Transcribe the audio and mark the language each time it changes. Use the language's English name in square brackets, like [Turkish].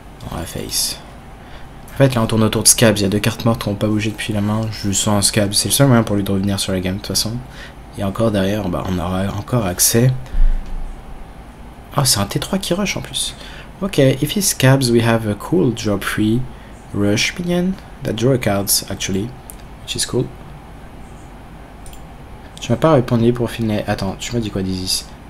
[French] On va face. En fait, là on tourne autour de Scabs. Il y a 2 cartes mortes qui n'ont pas bougé depuis la main. Je sens un Scabs. C'est le seul moyen pour lui de revenir sur la game de toute façon. Et encore derrière, bah, on aura encore accès. Ah, c'est un T3 qui rush en plus. [English] Ok, if he Scabs, we have a cool drop free rush minion that draw cards actually, which is cool. [French] Tu m'as pas répondu pour finir. Attends, tu m'as dit quoi, Dizzy?